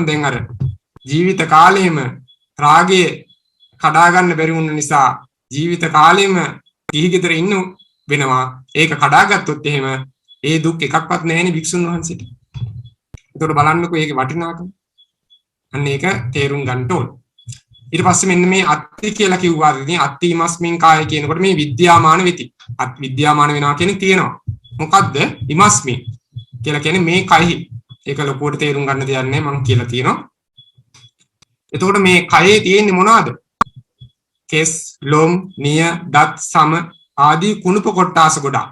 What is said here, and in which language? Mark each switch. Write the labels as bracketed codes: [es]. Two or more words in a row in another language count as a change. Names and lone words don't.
[si] දැන් අර ජීවිත කාලෙම රාගේ කඩා ගන්න බැරි වුණ නිසා ජීවිත කාලෙම කිහිගෙදර ඉන්න වෙනවා. ඒක කඩාගත්තොත් එහෙම ඒ දුක් එකක්වත් නැහැනේ භික්ෂුන් වහන්සේට. ඒකට බලන්නකෝ ඒකේ වටිනාකම. අන්න ඒක තේරුම් ගන්න ඕන. ඊට පස්සේ මෙන්න මේ අත්ති කියලා කිව්වාද ඉතින් [pi] අත්ති ඉමස්මින් කාය [si] කියනකොට මේ විද්‍යාමාන වෙති. විද්‍යාමාන වෙනවා කියන්නේ තියෙනවා. මොකද්ද? ඉමස්මි කියලා කියන්නේ මේ කයෙහි. ඒක ලොකුවට තේරුම් ගන්න දෙයක් නෑ මම කියලා තියෙනවා. එතකොට මේ කයේ තියෙන්නේ මොනවද? කෙස්, ලොම්, නිය, දත්, සම ආදී කුණුප කොටාස ගොඩක්.